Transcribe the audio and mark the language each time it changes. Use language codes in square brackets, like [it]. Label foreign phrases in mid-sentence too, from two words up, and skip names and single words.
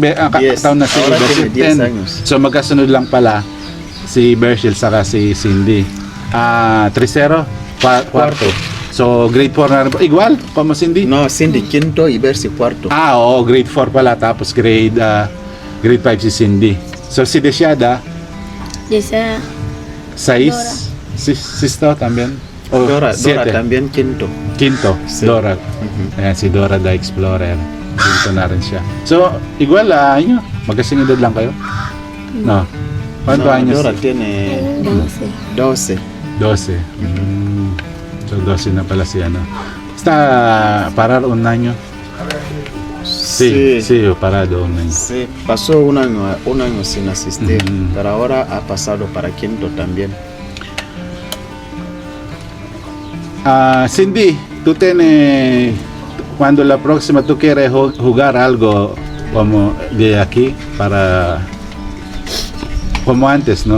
[tl] 10. taon na si [es] Ahora Bersil? tiene 10 10. años. [tl] So, magkasunod lang pala si Bersil saka si Cindy. [es] 3-0, cuarto. [tl] So, grade 4 na rin. [es] Igual, como Cindy? No, Cindy quinto y Bercy cuarto. [tl] Oo, grade 4 pala. Tapos grade 5 si Cindy. So, si Desiada, [es] Dice, 6. Sisto también. O, Dora 7. también quinto. Quinto, Sí. Dora. [tl] Ayan, si Dora the Explorer. Quinto na rin siya. So, igual, inyo, magkasing edad lang kayo? [es] No. ¿Cuánto No, años? Dora tiene 12. 12. [tl] So, 12 na pala si ano. [es] Está parar un año? Sí, parado un año. Sí, pasó un año sin asistir, Ujú. pero ahora ha pasado para quinto también. Cindy, tú tienes, cuando la próxima tú quieres jugar algo como de aquí para, como antes, ¿no?